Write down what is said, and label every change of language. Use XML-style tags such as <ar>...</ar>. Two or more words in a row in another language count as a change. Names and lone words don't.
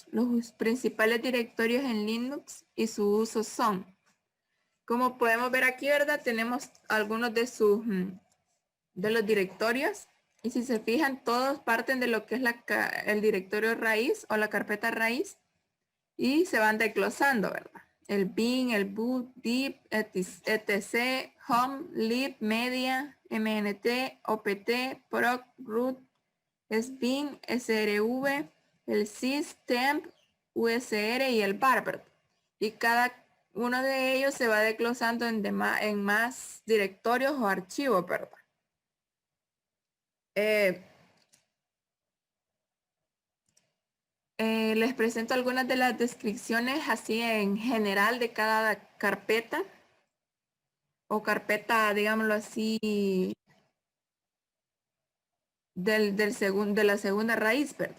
<es>Los principales directorios en Linux y su uso son, como podemos ver aquí, ¿verdad? Tenemos algunos de los directorios y si se fijan, todos parten de lo que es el directorio raíz o la carpeta raíz y se van desglosando, ¿verdad? El bin, el boot, deep, etc, home, lib, media, mnt, opt, proc, root, sbin, srv, el sys, temp, usr y el bar, ¿verdad? Y cada uno de ellos se va desglosando en más directorios o archivos, ¿verdad? Les presento algunas de las descripciones así en general de cada carpeta o carpeta, digámoslo así, de la segunda raíz, ¿verdad?</es>